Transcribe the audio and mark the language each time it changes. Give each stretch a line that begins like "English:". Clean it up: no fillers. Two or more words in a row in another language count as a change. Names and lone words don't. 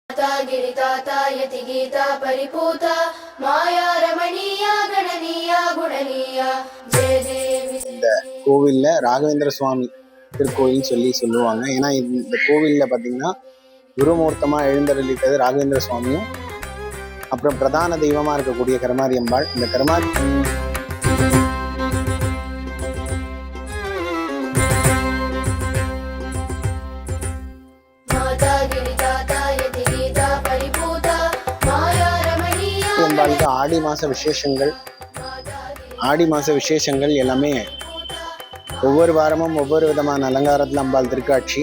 Sanskrit: माता गिरिताता यतिगीता परिपूता माया रमणीया गणनीया गुणनीया जय देवी.
Tamil: இந்த கோவில்ல ராகவேந்திர சுவாமி திருக்கோயில் சொல்லுவாங்க. ஏன்னா இந்த கோவில்ல பார்த்தீங்கன்னா குருமூர்த்தமாக எழுந்தருளித்தது ராகவேந்திர சுவாமியும், அப்புறம் பிரதான தெய்வமாக இருக்கக்கூடிய கருமாரி அம்பாள். இந்த கருமாரி அம்பாளுக்கு ஆடி மாச விசேஷங்கள் எல்லாமே ஒவ்வொரு வாரமும் ஒவ்வொரு விதமான அலங்காரத்தில் அம்பாள் திருக்காட்சி.